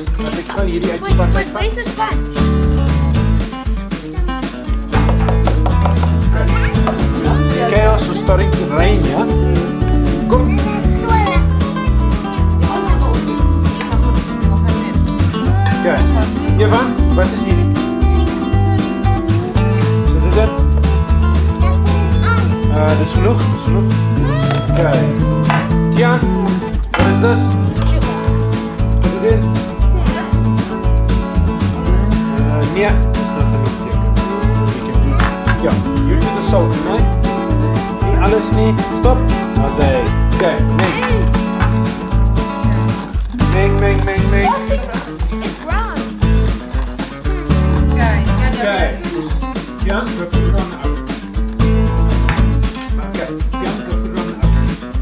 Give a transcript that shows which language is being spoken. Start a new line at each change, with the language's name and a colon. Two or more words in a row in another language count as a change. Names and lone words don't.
Afrikaans: Laat ek gou hierdie uit die pan
English: Wait, where's the sponge? Chaos was starting to rain,
Afrikaans: ja? Kom. Okay. Evan, wat is hierdie? So dit is dis genoeg, dis genoeg. Okay. Etienne, wat is dis?
English: Put it in.
Afrikaans: Nee, dis nog genoeg seker. Ja,
English: you do the salt,
Afrikaans: né? Nie alles nie. Stop. As hy.
English: Okay, next. Meng. It's brown. Okay. Etienne, go put it on the oven. Okay, Etienne, go put it on the oven.